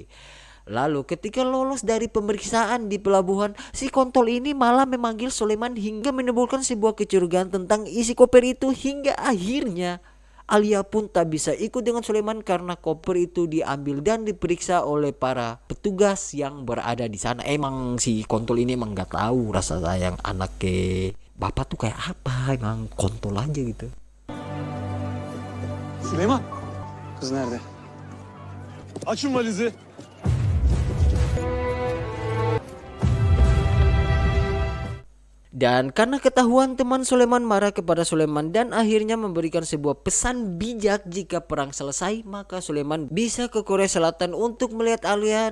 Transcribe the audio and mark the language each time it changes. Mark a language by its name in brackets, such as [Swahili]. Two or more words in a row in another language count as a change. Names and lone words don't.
[Indonesian] Lalu ketika lolos dari pemeriksaan di pelabuhan, si kontol ini malah memanggil Sulaiman hingga menimbulkan sebuah kecurigaan tentang isi koper itu, hingga akhirnya Alia pun tak bisa ikut dengan Sulaiman karena koper itu diambil dan diperiksa oleh para petugas yang berada di sana. Emang si kontol ini emang gak tahu rasa sayang anak ke bapak tuh kayak apa, emang kontol aja gitu. [Turkish] Süleyman, Kız nerede? açın valizi. [Indonesian] Dan karena ketahuan, teman Sulaiman marah kepada Sulaiman dan akhirnya memberikan sebuah pesan bijak, jika perang selesai maka Sulaiman bisa ke Korea Selatan untuk melihat Alia.